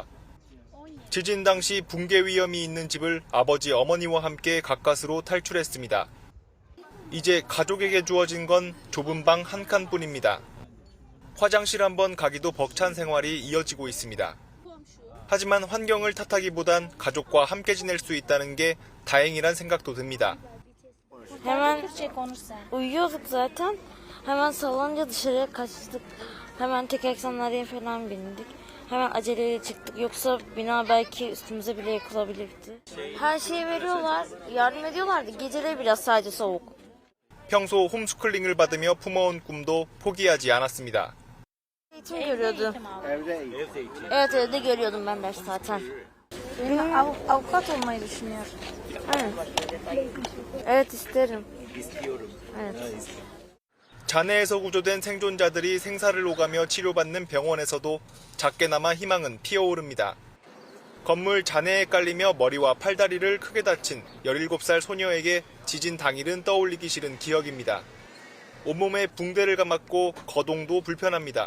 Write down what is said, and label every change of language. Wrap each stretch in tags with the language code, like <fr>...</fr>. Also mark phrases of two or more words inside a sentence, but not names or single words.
<ko>지진 당시 붕괴 위험이 있는 집을 아버지 어머니와 함께 가까스로 탈출했습니다. 이제 가족에게 주어진 건 좁은 방 한 칸뿐입니다. 화장실 한번 가기도 벅찬 생활이 이어지고 있습니다. 하지만 환경을 탓하기보단 가족과 함께 지낼 수 있다는 게 다행이란 생각도 듭니다.</ko> <tr>Hemen uyuyorduk zaten. Hemen sallanınca dışarıya kaçtık. Hemen tek eksenlere falan bindik. Hemen aceleyle çıktık. Yoksa bina belki üstümüze bile yıkılabilirdi. Her şeyi veriyorlar, yardım ediyorlardı. Geceleri biraz sadece soğuk.</tr> <ko>평소 홈스쿨링을 받으며 품어온 꿈도 포기하지 않았습니다.</ko> <tr>Eğitim görüyordum. Evet, evde görüyordum ben ders zaten. Avukat olmayı düşünüyorum. Evet. Evet, isterim. Evet.</tr> <ko>잔해에서 구조된 생존자들이 생사를 오가며 치료받는 병원에서도 작게나마 희망은 피어오릅니다. 건물 잔해에 깔리며 머리와 팔다리를 크게 다친 17살 소녀에게 지진 당일은 떠올리기 싫은 기억입니다. 온몸에 붕대를 감았고 거동도 불편합니다.</ko>